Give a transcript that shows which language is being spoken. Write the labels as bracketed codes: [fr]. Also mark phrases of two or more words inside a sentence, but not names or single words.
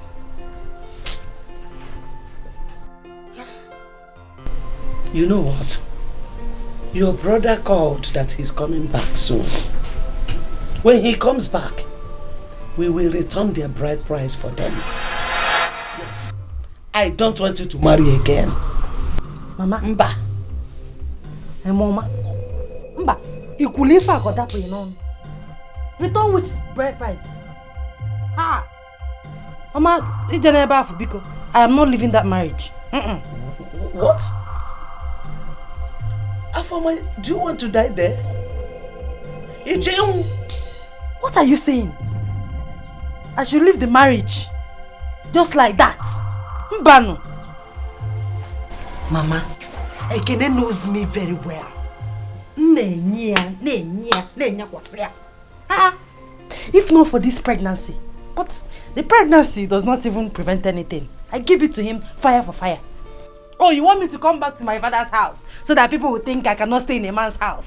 [en] You know what? Your brother called that he's coming back soon. When he comes back, we will return their bride price for them. Yes. I don't want you to marry again. Mama. Mba. Hey, Mama. Mba. You could leave her got that on. Return with bride price. Ha! Mama, it's never for Biko. I am not leaving that marriage. What? Afama, do you want to die there? What are you saying? I should leave the marriage. Just like that. Mbano. Mama, Ekene knows me very well. If not for this pregnancy. But the pregnancy does not even prevent anything. I give it to him fire for fire. Oh, you want me to come back to my father's house so that people will think I cannot stay in a man's house?